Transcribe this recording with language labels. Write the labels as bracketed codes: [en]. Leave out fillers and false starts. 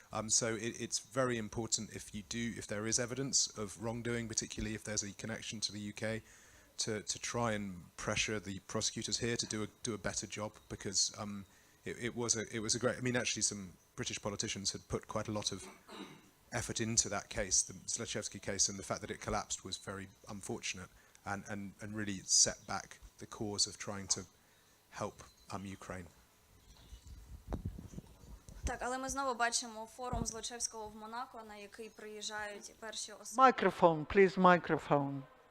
[en] So it's very important if there is evidence of wrongdoing, particularly if there's a connection to the UK, to try and pressure the prosecutors here to do a better job because it was a great. I mean, actually, some British politicians had put quite a lot of effort into that case, the Zlochevsky case, and the fact that it collapsed was very unfortunate and really set back the cause of trying to help Ukraine. [uk] Так, але ми знову бачимо форум Злочевського в Монако, на який приїжджають перші особи. [en] Microphone, please, microphone.